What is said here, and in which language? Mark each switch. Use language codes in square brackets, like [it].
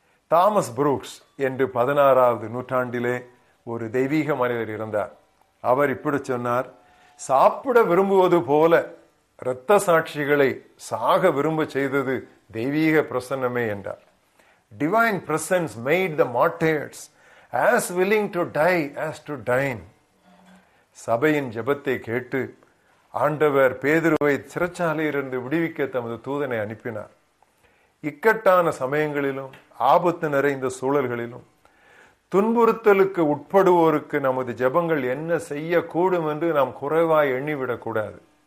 [ta] Thomas Brooks என்று 16ஆவது நூற்றாண்டிலே ஒரு தெய்வீக மனிதர் இருந்தார். அவர் இப்படி சொன்னார்: சாப்பிட விரும்புவது போல இரத்த சாட்சிகளை சாக விரும்ப செய்தது தெய்வீக பிரசன்னமே என்றார். [en] Divine presence made the martyrs as willing to die as to dine. [ta] சபையின் ஜெபத்தை கேட்டு ஆண்டவர் பேதுருவை சிறைச்சாலையிலிருந்து விடுவிக்க தமது தூதனை அனுப்பினார். இக்கட்டான சமயங்களிலும் ஆபத்து நிறைந்த சூழல்களிலும் துன்புறுத்தலுக்கு உட்படுவோருக்கு நமது ஜெபங்கள் என்ன செய்யக்கூடும் என்று நாம் குறைவாய் எண்ணிவிடக்கூடாது.